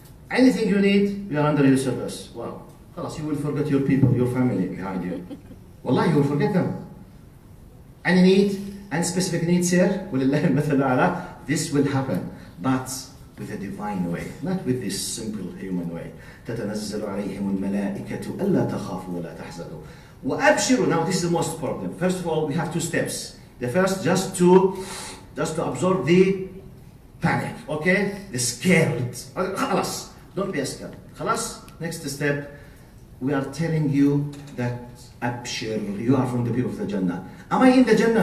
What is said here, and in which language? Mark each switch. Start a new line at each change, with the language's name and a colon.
English: Anything you need, we are under your service. Wow. You will forget your people, your family behind you. Wallahi, you will forget them. Any need, any specific need, sir, this will happen. But with a divine way, not with this simple human way.
Arabic: تتنزل عليهم الملائكة ألا تخافوا ولا تحزنوا وأبشروا.
English: Now this is the most important. First of all, we have two steps. The first, just to absorb the panic, the scared.
Arabic: خلاص,
English: don't be scared.
Arabic: خلاص.
English: Next step, we are telling you that أبشر, you are from the people of the Jannah. Am I in the Jannah?